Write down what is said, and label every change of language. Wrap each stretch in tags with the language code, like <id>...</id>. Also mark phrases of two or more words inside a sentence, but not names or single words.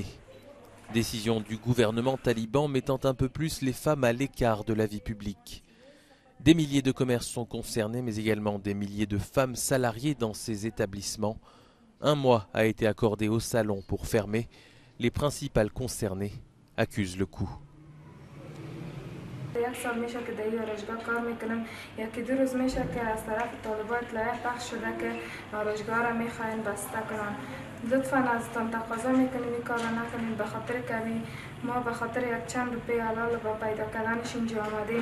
<fr>Décision du gouvernement taliban mettant un peu plus les femmes à l'écart de la vie publique. Des milliers de commerces sont concernés, mais également des milliers de femmes salariées dans ces établissements. 1 mois a été accordé au salon pour fermer. Les principales concernées accusent le coup.</fr> <fa>یک سال میشه که در این آرایشگاه کار میکنم. یکی 2 روز میشه که از طرف طالبات لایحه پخش شده که آرایشگاه را میخواین بسته کنن. لطفا ازتان تقاضا میکنیم این کار را نکنین، به خاطر که ما به خاطر یک چند روپیه حلال با پیدا کردنش اینجا آمدیم.</fa>